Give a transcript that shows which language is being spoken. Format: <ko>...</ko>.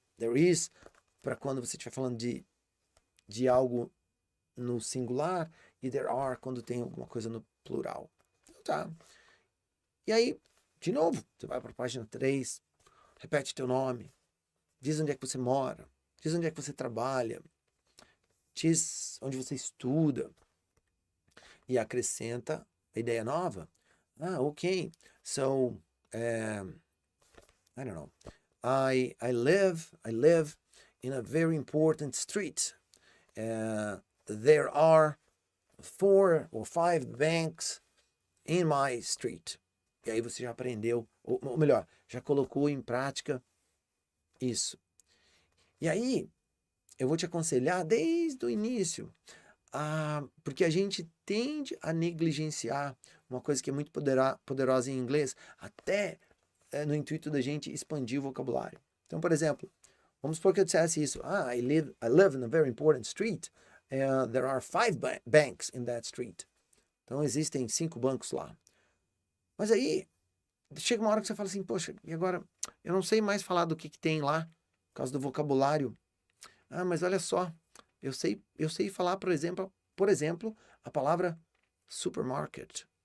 <en>There is,</en> <pt>para quando você estiver falando de algo no singular, e</pt> <en>there are</en> <pt>quando tem alguma coisa no plural. Então tá. E aí, de novo, você vai para a página 3, repete teu nome, diz onde é que você mora, diz onde é que você trabalha, diz onde você estuda, e acrescenta a ideia nova.</pt> <en>Ok, so, I don't know, I live in a very important street. There are 4 or 5 banks in my street.</en> <pt>E aí você já aprendeu, ou melhor, já colocou em prática isso. E aí, eu vou te aconselhar desde o início, porque a gente tende a negligenciar uma coisa que é muito poderosa em inglês, até no intuito da gente expandir o vocabulário. Então, por exemplo, vamos supor que eu dissesse isso.</pt> <en>I live in a very important street. There are 5 banks in that street.</en> <pt>Então, existem 5 bancos lá. Mas aí, chega uma hora que você fala assim, poxa, e agora? Eu não sei mais falar do que tem lá, por causa do vocabulário. Mas olha só, eu sei falar, por exemplo, a palavra supermarket.</pt>